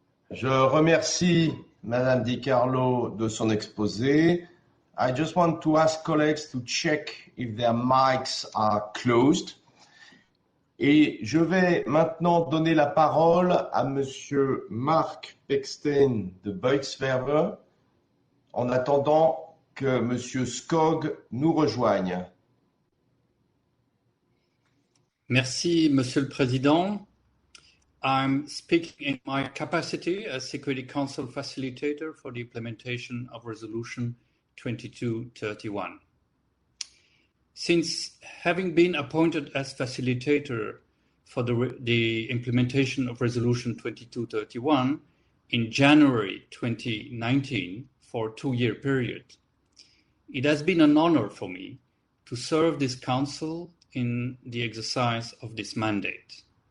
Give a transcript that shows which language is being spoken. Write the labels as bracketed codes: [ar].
[fr] Je remercie Madame Di Carlo de son exposé. [en] I just want to ask colleagues to check if their mics are closed. [fr] Et je vais maintenant donner la parole à Monsieur Mark Pekstein de Buitswerve en attendant que Monsieur Skog nous rejoigne. Merci, Monsieur le Président. [en] I'm speaking in my capacity as Security Council Facilitator for the implementation of Resolution 2231. Since having been appointed as facilitator for the implementation of Resolution 2231 in January 2019 for a 2-year period, it has been an honor for me to serve this Council in the exercise of this mandate.